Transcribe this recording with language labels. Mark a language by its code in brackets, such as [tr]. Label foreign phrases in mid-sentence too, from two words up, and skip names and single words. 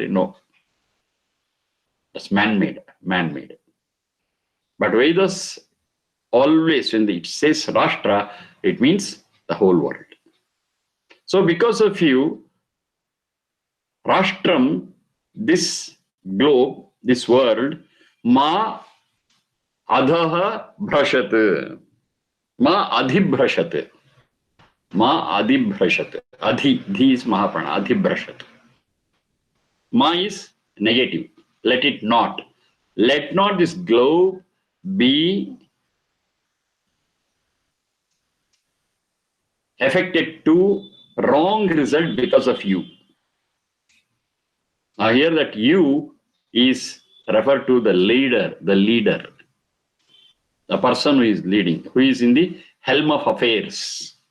[en] No. That's man-made, man-made. But Vedas always, when it says Rashtra, it means the whole world. So because of you, Rashtram, this globe, this world, [sa] मा अधः भ्रशत्, मा अधिभ्रशत्, मा अधिभ्रशत्, [en] adhi, dhi is mahaprana, adhibhrashat. Ma is negative, let it not. Let not this globe be affected to wrong result because of you. Now here that you is referred to the leader, the person who is leading, who is in the helm of affairs.